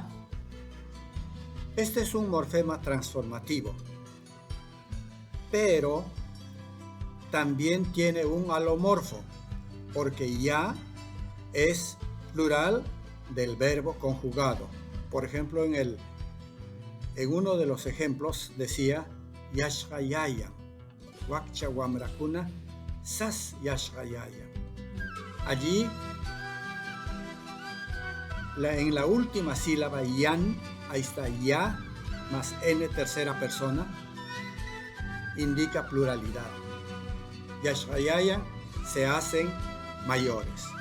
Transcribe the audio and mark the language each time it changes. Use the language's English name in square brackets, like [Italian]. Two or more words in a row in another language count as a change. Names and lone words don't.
[Spanish] Este es un morfema transformativo, pero también tiene un alomorfo, porque ya es plural del verbo conjugado. Por ejemplo, en uno de los ejemplos decía [Quechua] yashayaya, wakcha wamrakuna, sas yashayaya. [Spanish] Allí, en la última sílaba yan, ahí está ya más n tercera persona, indica pluralidad. Yashayaya se hacen mayores.